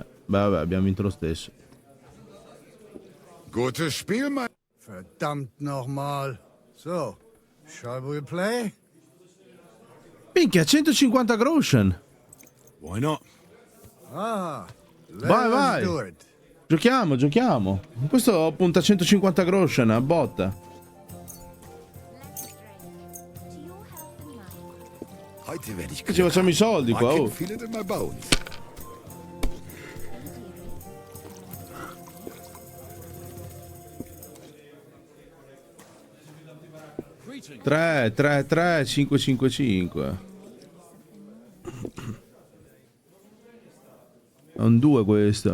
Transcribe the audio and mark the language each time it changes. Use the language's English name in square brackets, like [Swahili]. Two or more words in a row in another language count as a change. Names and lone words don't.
[Italian] Beh, vabbè, abbiamo vinto lo stesso. [German] Gutes Spiel, mein... Verdammt nochmal. [English] So, shall we play? [Italian] Minchia, 150 groschen. [English] Why not? Ah, [Italian] Vai, vai. [English] do it. [Italian] Giochiamo, giochiamo. Questo punta 150 groschen a botta. [German] Heute werde ich [Italian] Ci facciamo i soldi qua, [English] I can oh. feel it in my bones. [Italian] Tre, 5, 5, 5. È un 2 questo.